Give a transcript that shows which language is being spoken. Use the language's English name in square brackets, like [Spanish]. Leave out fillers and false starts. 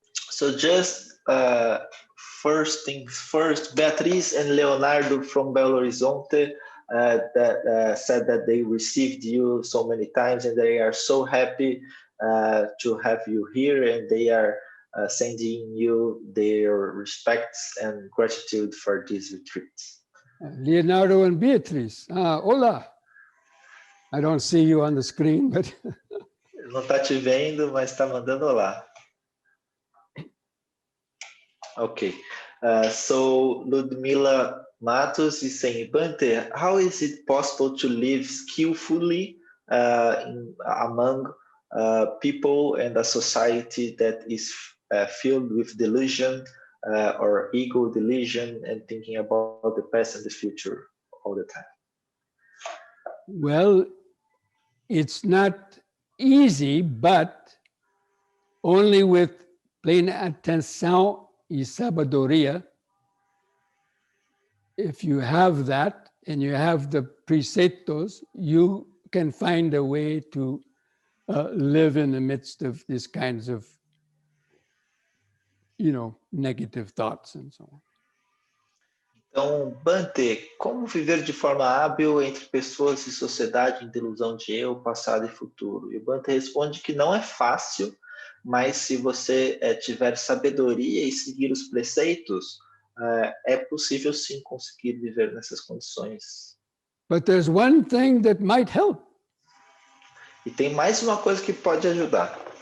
[English] So just first things first, Beatriz and Leonardo from Belo Horizonte that said that they received you so many times and they are so happy to have you here, and they are sending you their respects and gratitude for this retreat. Leonardo and Beatriz. Hola. I don't see you on the screen, but [Portuguese] Não está te vendo, mas está mandando olá. Okay. [English] So Ludmila Matos is saying, Bhante, how is it possible to live skillfully among people and a society that is filled with delusion or ego delusion and thinking about the past and the future all the time? well, it's not easy, but only with pleine attention [Portuguese] e sabedoria. [English] If you have that and you have the preceptos, you can find a way to live in the midst of these kinds of, negative thoughts and so on. [Portuguese] Então, Bhante, como viver de forma hábil entre pessoas e sociedade em delusão de eu, passado e futuro? E o Bhante responde que não é fácil, mas se você tiver sabedoria e seguir os preceitos, é possível sim conseguir viver nessas condições. [English] But there's one thing that might help. [Portuguese] E tem mais uma coisa que pode ajudar.